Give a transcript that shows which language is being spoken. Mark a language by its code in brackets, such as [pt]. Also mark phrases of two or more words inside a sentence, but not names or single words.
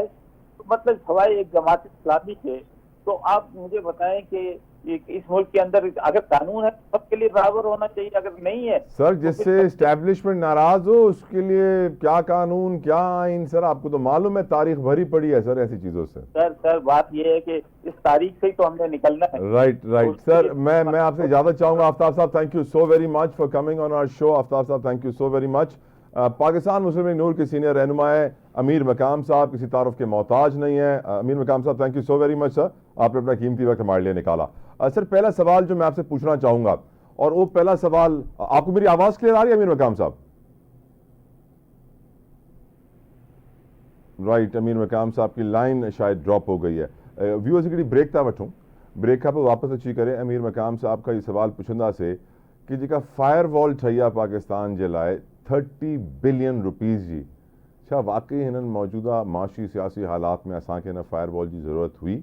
[ur] تو مطلب سوائے ایک جماعت اسلامی کے۔ تو آپ مجھے بتائیں کہ اس ملک کے اندر اگر قانون ہے سب کے لیے برابر ہونا چاہیے، اگر نہیں ہے सर तो जिससे फिर اسٹیبلشمنٹ ناراض ہو اس کے لیے کیا قانون کیا آئین? سر آپ کو تو معلوم ہے، تاریخ بھری پڑی ہے سر ایسی چیزوں سے. سر بات یہ ہے کہ اس تاریخ سے ہی تو ہم نے نکلنا ہے. राइट उसके सर, लिए- میں آپ سے اجازت چاہوں گا۔ آفتاب صاحب [en] Thank you so very much for coming on our show. [ur] آفتاب صاحب [en] Thank you so very much. [ur] پاکستان مسلم لیگ نون کے سینئر رہنما ہے امیر مقام صاحب، کسی تعارف کے محتاج نہیں ہے. امیر مقام صاحب [en] Thank you so very much [ur] سر، آپ نے اپنا قیمتی وقت ہمارے لیے نکالا. سر پہلا سوال جو میں آپ سے پوچھنا چاہوں گا، اور وہ پہلا سوال، آپ کو میری آواز کلیئر آ رہی ہے امیر مقام صاحب? رائٹ، امیر مقام صاحب کی لائن شاید ڈراپ ہو گئی ہے. [sd] व्यूअर्स हिकिड़ी ब्रेक था वठूं, ब्रेक खां पोइ वापसि अची करे अमीर मकाम साहब खां इहो सवाल पुछंदासीं कि जेका [en] fire wall [sd] ठही आहे पाकिस्तान जे लाइ 30 [en] billion rupees [sd] जी, छा वाकई हिननि मौजूदा माशी सियासी हालात में असांखे हिन [en] fire wall [sd] जी ज़रूरत हुई?